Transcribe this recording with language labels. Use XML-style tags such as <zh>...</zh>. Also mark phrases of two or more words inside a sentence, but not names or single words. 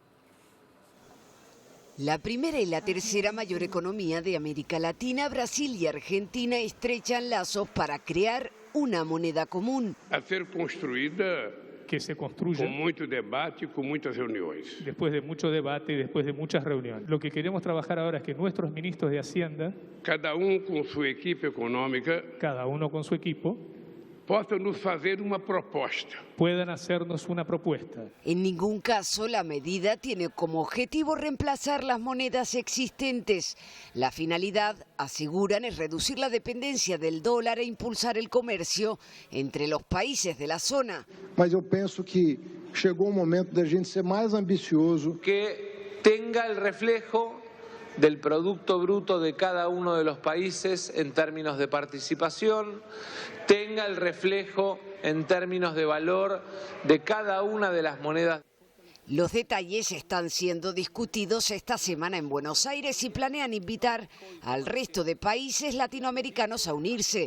<es>La primera y la tercera mayor economía de América Latina, Brasil y Argentina, estrechan lazos para crear una moneda común.</es> <pt>A ser construida</pt> <es>que se construya con mucho debate y con muchas reuniones. Después de mucho debate y después de muchas reuniones. Lo que queremos trabajar ahora es que nuestros ministros de Hacienda, cada uno con su equipo económica, cada uno con su equipo,</es> <pt>possam nos fazer uma proposta.</pt> <es>Puedan hacernos una propuesta. En ningún caso la medida tiene como objetivo reemplazar las monedas existentes. La finalidad, aseguran, es reducir la dependencia del dólar e impulsar el comercio entre los países de la zona.</es> <pt>Mas eu penso que chegou o momento de a gente ser mais ambicioso.</pt> <es>Que tenga el reflejo del Producto Bruto de cada uno de los países en términos de participación, tenga el reflejo en términos de valor de cada una de las monedas. Los detalles están siendo discutidos esta semana en Buenos Aires y planean invitar al resto de países latinoamericanos a unirse.</es>